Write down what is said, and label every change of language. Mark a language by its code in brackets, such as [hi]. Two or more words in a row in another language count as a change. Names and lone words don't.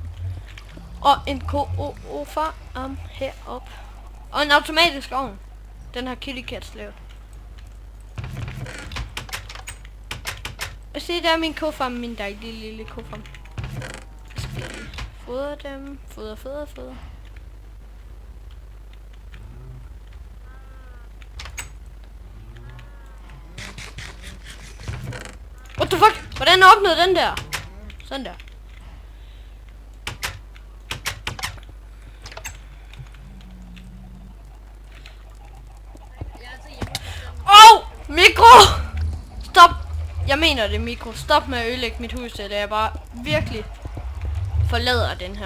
[da] Og en ko-farm heroppe. Og en automatisk ovn. Den har Kitty Cats lavet. Og se, der er min ko-farm. Min dejlige lille ko-farm. Jeg skal fodre dem. Fodre. [en] What the fuck? [da] Hvordan åbnede den der? Sådan der. Mikro! Stop! Jeg mener det, Mikro. Stop med at ødelægge mit hus, det er jeg bare virkelig forlader den her.